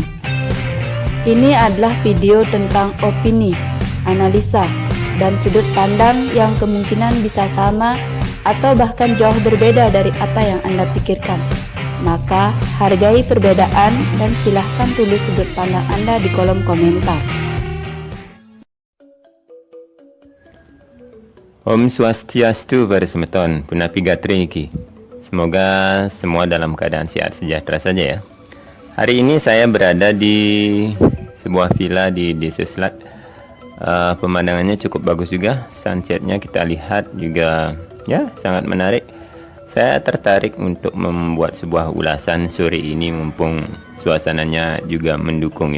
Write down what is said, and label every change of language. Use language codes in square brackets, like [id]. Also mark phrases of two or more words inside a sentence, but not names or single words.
[id] Ini adalah video tentang opini, analisa, dan sudut pandang yang kemungkinan bisa sama atau bahkan jauh berbeda dari apa yang Anda pikirkan. Maka hargai perbedaan dan silahkan tulis sudut pandang Anda di kolom komentar. [ban] Om Swastiastu para semeton, punapi gatre iki. [id] Semoga semua dalam keadaan sehat sejahtera saja ya. Hari ini saya berada di sebuah villa di Desa Selat. Pemandangannya cukup bagus juga, sunsetnya kita lihat juga ya sangat menarik. Saya tertarik untuk membuat sebuah ulasan sore ini mumpung suasananya juga mendukung ya.